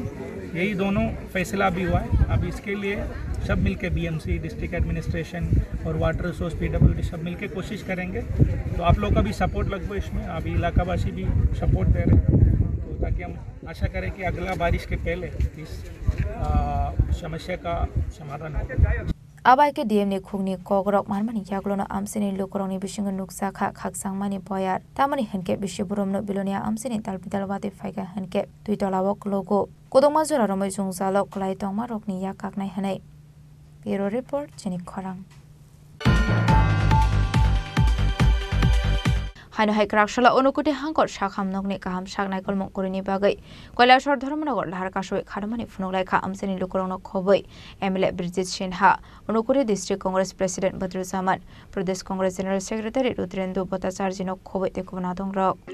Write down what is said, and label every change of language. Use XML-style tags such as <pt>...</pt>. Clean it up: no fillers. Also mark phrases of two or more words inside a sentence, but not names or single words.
<hi>यही दोनों फैसला भी हुआ है। अब इसके लिए सब मिलके BMC,</hi> <en>district administration</en> <hi>और</hi> <en>water resource</en> <hi>PWD सब मिलके कोशिश करेंगे। तो आप लोग का भी सपोर्ट लगभग इसमें, अभी इलाकावासी भी सपोर्ट दे रहे हैं, तो ताकि हम आशा करें कि अगला बारिश के पहले इस समस्या का समाधान हो।</hi> <trp>Abai ke DM ni khungni kogrok marmani yaglona amseni lokoroni bisingo nuksa kha khaksangmani boyar tamani henke bishiburomno bilonia amseni dalbidalwate faiga henke tuitolawok logo kodongma jora romoi jungzalo klai tongma rokni yakaknai hanai.</trp> <en>Bureau report</en> <trp>Jenik Khorang. Haino hai krakshala onukuti hangkor shakham nokni kaham shagnai kolmong korini bagai Kailasor Dharmanagar lahar kasoi khadamani phunuglai kha amseni lukorongno khoboi MLA Birjit Sinha Onukuri District Congress President Badruzzaman Pradesh Congress General Secretary Rudrendu Bhattacharya no khoboi tekobna dongrok</trp>